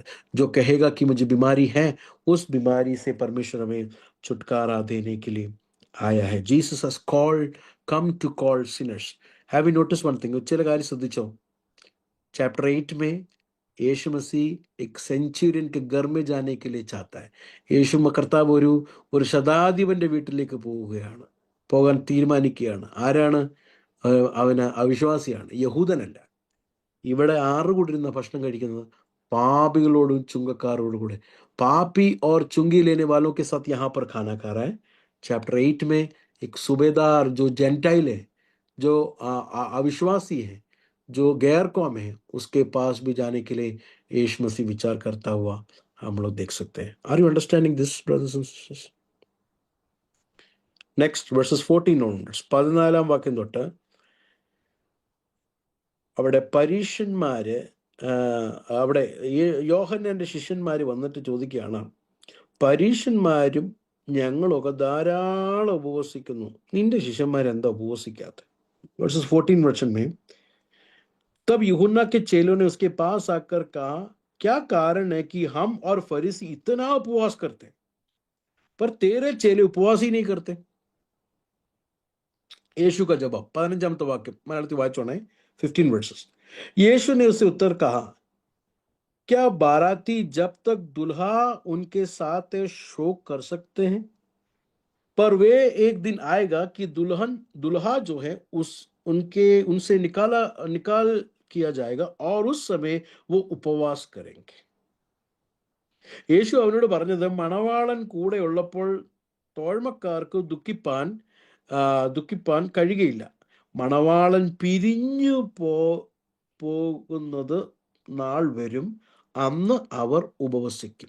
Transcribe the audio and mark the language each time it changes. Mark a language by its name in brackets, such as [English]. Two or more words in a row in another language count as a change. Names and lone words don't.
[Hindi] जो कहेगा कि मुझे बीमारी है, उस बीमारी से परमेश्वर हमें छुटकारा देने के लिए आया है. [English] Jesus has come to call sinners. Have you noticed one thing? [Malayalam] ചില കാര്യം ശ്രദ്ധിച്ചോ? [Hindi] चैप्टर 8 में यीशु मसीह एक सेंचुरियन के घर में जाने के लिए चाहता है. [Malayalam] യേശു കർത്താവ് ഒരു ശതാധിപന്റെ വീട്ടിലേക്ക് പോകാൻ തീരുമാനിക്കുകയാണ്. ആരാണ്? അവന് അവിശ്വാസിയാണ്, യഹൂദനല്ല. ഇവിടെ 6 കൂടിരുന്ന ഭക്ഷണം കഴിക്കുന്നത് പാപികളോടും ചുങ്കക്കാരോടും കൂടെ. [Hindi] पापी और चुंगी लेने वालों के साथ यहाँ पर खाना खा रहा है. चैप्टर 8 में एक सूबेदार जो जेंटाइल है, जो अविश्वासी है, जो गैर कौम है, उसके पास भी जाने के लिए यीशु मसीह विचार करता हुआ हम लोग देख सकते हैं. [English] Are you understanding this brothers and sisters? नेक्स्ट verses 14 onwards, [Malayalam] 14-ാം വാക്യം തൊട്ട് അവിടെ പരീശന്മാര്, അവിടെ യോഹന്നാന്റെ ശിഷ്യന്മാര് വന്നിട്ട് ചോദിക്കുകയാണ്, പരീശന്മാരും ഞങ്ങളൊക്കെ ധാരാളം ഉപവസിക്കുന്നു, നിന്റെ ശിഷ്യന്മാരെന്താ ഉപവസിക്കാത്ത? [Hindi] verses 14 वचन में, तब यूहन्ना के चेलों ने उसके पास आकर कहा, क्या कारण है कि हम और फरीसी इतना उपवास करते पर तेरे चेले उपवास ही नहीं करते? यीशु का जवाब, [Malayalam] 15-ാമത്തെ വാക്യം മലയാളത്തിൽ വായിച്ചോണേ, 15 verses. [Hindi] यीशु ने उसे उत्तर कहा, क्या बाराती जब तक दुल्हा उनके साथ शोक कर सकते हैं? पर वे एक दिन आएगा कि दुल्हा जो है उनसे निकाल किया जाएगा और उस समय वो उपवास करेंगे. [Malayalam] യേശു അവനോട് പറഞ്ഞത്, മണവാളൻ കൂടെ ഉള്ളപ്പോൾ തോഴ്മക്കാർക്ക് ദുഃഖിപ്പാൻ കഴിയുകയില്ല. മണവാളൻ പിരിഞ്ഞു പോകുന്നത് നാൾ വരും, അന്ന് അവർ ഉപവസിക്കും.